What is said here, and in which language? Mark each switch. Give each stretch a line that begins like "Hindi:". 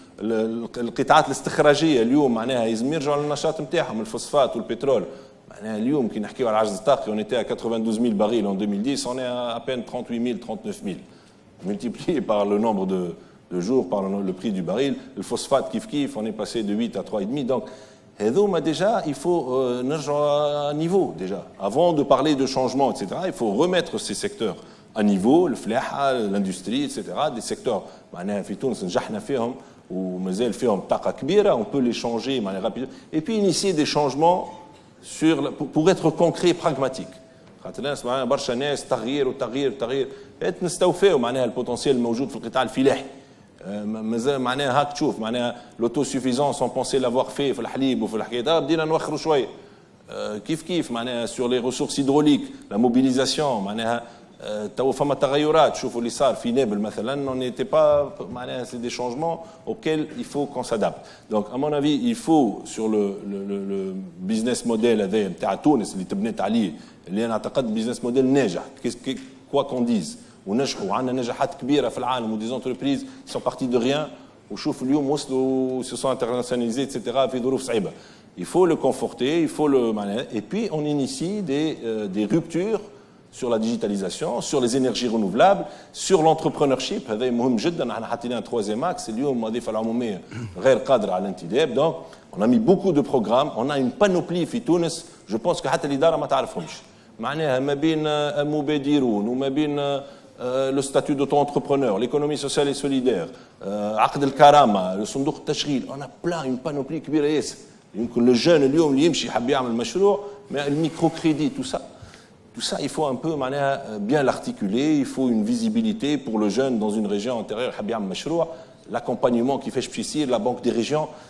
Arabic: القطاعات الاستخراجية اليوم معناها لازم يرجعوا للنشاط نتاعهم الفوسفات والبترول. معناها اليوم كي نحكيو على العجز الطاقي
French: on était à 92 000 barils en 2010 on est à peine 38 000 39 000 multiplié par le nombre de jours par le prix du baril. Le phosphate kif, on est passé de 8 à 3,5. Donc, déjà, il faut à niveau, déjà. Avant de parler de changement, etc., il faut remettre ces secteurs à niveau, le flaha, l'industrie, etc., des secteurs, on peut les changer rapidement. Et puis, initier des changements pour être concret, pragmatique.
Arabic: برشا ناس تغيير نستوفيو معناها البوتنسيال الموجود في القطاع الفلاحي مازال معناها هاك تشوف معناها
French: l'autosuffiance on pensait l'avoir fait
Arabic: في الحليب وفي الحكايات بدينا نوخروا شويه كيف معناها
French: sur les ressources hydrauliques la mobilisation
Arabic: معناها تو فما تغيرات شوفوا اللي صار في نابل مثلا
French: on n'était pas
Arabic: معناها
French: c'est des changements auxquels il faut qu'on s'adapte. Donc à mon avis il faut sur le business model
Arabic: هذا نتاع تونس اللي تبنيت عليه اللي انا اعتقد بيزنس موديل ناجح
French: quoi qu'on dise
Arabic: ونجحوا وعندنا نجاحات كبيره في العالم ودي زونتربريز
French: qui sont partis de rien
Arabic: وشوف اليوم وصلوا
French: se sont internationalisés etc.
Arabic: في ظروف صعيبه.
French: Il faut le conforter, il faut le et puis on initie des ruptures sur la digitalisation, sur les énergies renouvelables, sur l'entrepreneurship.
Arabic: هذا مهم جدا. احنا حطينا
French: troisième axe
Arabic: اليوم الوظيفه العموميه غير قادره على الانتداب.
French: Donc on a mis beaucoup de programmes, on a une panoplie
Arabic: في تونس.
French: Je pense que
Arabic: حتى الاداره ما تعرفهمش. معناها ما بين المبادرون وما بين
French: le statut d'auto-entrepreneur, l'économie sociale et solidaire,
Arabic: عقد الكرامه, le صندوق التشغيل.
French: On a plein une panoplie
Arabic: كبيره ياسر.
French: يمكن le jeune
Arabic: اليوم اللي يمشي يحب يعمل مشروع,
French: mais le microcrédit, tout ça, il faut un peu bien l'articuler, il faut une visibilité pour le jeune dans une région antérieure, l'accompagnement qui fait ici, la Banque des régions.